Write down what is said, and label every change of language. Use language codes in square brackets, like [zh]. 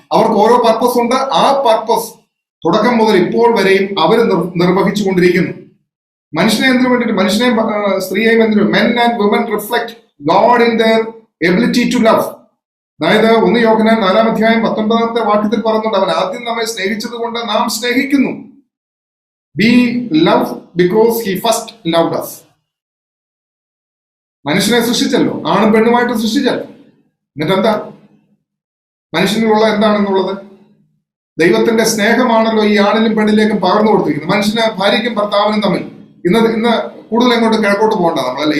[ml] അവർക്ക് ഓരോ പർപ്പസ് ഉണ്ട്. ആ പർപ്പസ് തുടക്കം മുതൽ ഇപ്പോൾ വരെയും അവർ നിർവഹിച്ചു കൊണ്ടിരിക്കുന്നു. മനുഷ്യനെ എന്തിനു വേണ്ടിയിട്ട്? മനുഷ്യനെ സ്ത്രീയെയും എന്തിനു? [en] Men and women reflect God in their ability to love. [ml] അതായത് 1 യോഹന്നാൻ 4-ാം അധ്യായം 19-ാമത്തെ വാക്യത്തിൽ പറയുന്നുണ്ട്, അവൻ ആദ്യം നമ്മെ സ്നേഹിച്ചത് കൊണ്ട് നാം സ്നേഹിക്കുന്നു. [en] We love because he first loved us. [ml] മനുഷ്യനെ സൃഷ്ടിച്ചല്ലോ, ആണും പെണ്ണുമായിട്ട് സൃഷ്ടിച്ചല്ലോ. എന്നിട്ട് എന്താ മനുഷ്യനിലുള്ള എന്താണെന്നുള്ളത്? ദൈവത്തിന്റെ സ്നേഹമാണല്ലോ ഈ ആണിലും പെണ്ണിലേക്കും പകർന്നു കൊടുത്തിരിക്കുന്നത്. മനുഷ്യന് ഭാര്യയ്ക്കും ഭർത്താവിനും തമ്മിൽ ഇന്ന് കൂടുതൽ എങ്ങോട്ട് കിഴക്കോട്ട് പോകണ്ട നമ്മളല്ലേ.